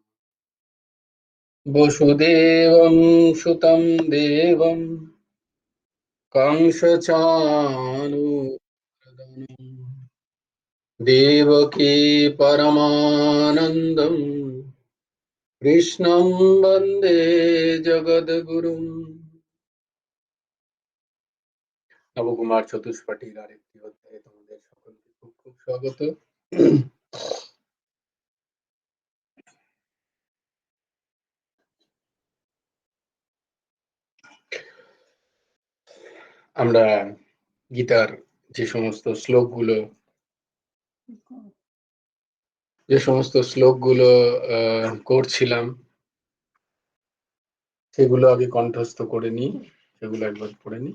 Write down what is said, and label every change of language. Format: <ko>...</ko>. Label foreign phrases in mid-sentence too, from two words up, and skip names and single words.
<sa>वसुदेवं सुतं देवं कंसचाणूरमर्दनं देवकी परमानन्दं कृष्णं वन्दे जगद्गुरुम्।</sa> <bn>নবকুমার চতুষ্পাঠীর আরেকটি অধ্যায়ে তোমাদের সকলকে খুব খুব স্বাগত। আমরা গীতার যে সমস্ত শ্লোকগুলো করছিলাম সেগুলো আগে কণ্ঠস্থ করে নিই, সেগুলো একবার পড়ে নিই।</bn>